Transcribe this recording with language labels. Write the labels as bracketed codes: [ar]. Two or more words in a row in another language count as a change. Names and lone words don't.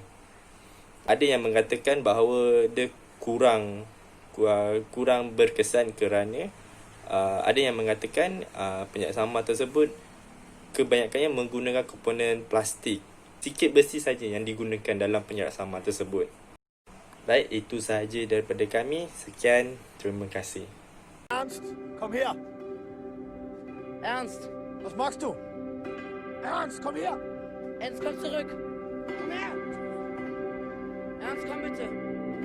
[ms] Ada yang mengatakan bahawa dia kurang berkesan kerana ada yang mengatakan penjarak sama tersebut kebanyakannya menggunakan komponen plastik. Sikit besi saja yang digunakan dalam penjarak sama tersebut. Baik, itu sahaja daripada kami. Sekian, terima kasih. [de] Ernst, komm her. Ernst! Was machst du? Ernst, komm her. Ernst, komm zurück! Komm her. Ernst, komm bitte!